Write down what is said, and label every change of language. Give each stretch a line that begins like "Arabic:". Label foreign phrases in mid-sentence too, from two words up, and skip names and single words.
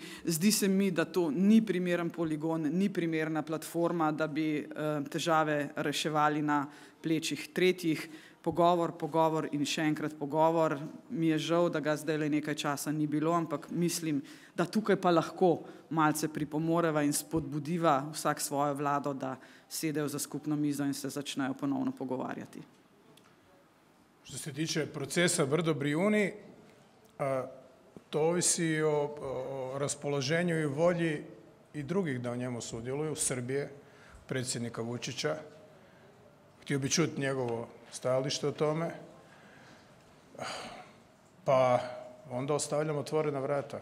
Slovenian: Zdi se mi, da to ni primeren poligon, ni primerna platforma, da bi težave reševali na plečih tretjih. Pogovor in še enkrat pogovor. Mi je žal, da ga zdaj le nekaj časa ni bilo, ampak mislim, da tukaj pa lahko malce pripomoreva in spodbudiva vsak svojo vlado, da sedejo za skupno mizo in se začnejo ponovno pogovarjati.
Croatian: Što se tiče procesa Brdo Briuni, to ovisi o raspoloženju i volji i drugih da u njemu sudjeluju, Srbije, predsjednika Vučića. Htio bi čuti njegovo stajalište o tome, pa onda ostavljamo otvorena vrata.